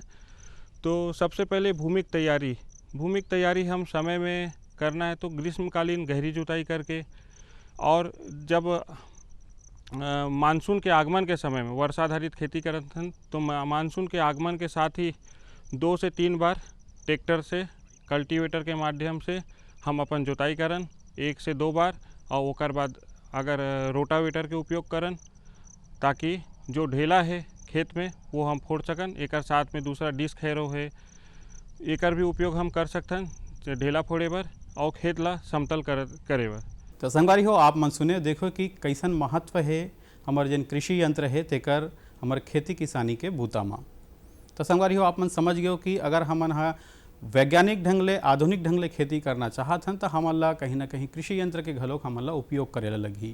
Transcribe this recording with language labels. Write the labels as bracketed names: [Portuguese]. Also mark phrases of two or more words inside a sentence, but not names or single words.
[Chhattisgarhi] तो सबसे पहले भूमि की तैयारी हम समय में करना है, तो ग्रीष्मकालीन गहरी जुताई करके, और जब मानसून के आगमन के समय में वर्षाधारित खेती करते हैं तो मानसून के आगमन के साथ ही 2 से 3 बार ट्रैक्टर से कल्टीवेटर के माध्यम से हम अपन जुताई करन 1 से 2 बार, और ओकर बाद अगर रोटावेटर के उपयोग करन ताकि जो ढेला है खेत में वो हम फोड़ सकन। एक साथ में दूसरा डिस्क हैरो है, एकर भी उपयोग हम कर सकथन ढेला फोड़े बर और खेत ला समतल करे बर। तो संगवारी हो, आप मन सुने देखो कि कैसन महत्व है हमारे जन कृषि यंत्र है तेकर हमारे खेती किसानी के बूता में। तो संगवारी हो, आप मन समझ गए कि अगर हमन हा वैज्ञानिक ढंग ले आधुनिक ढंग ले खेती करना चाहत हन तो हमन ला कहीं ना कहीं कृषि यंत्र के घलोक हमन ला उपयोग करे ला लगही।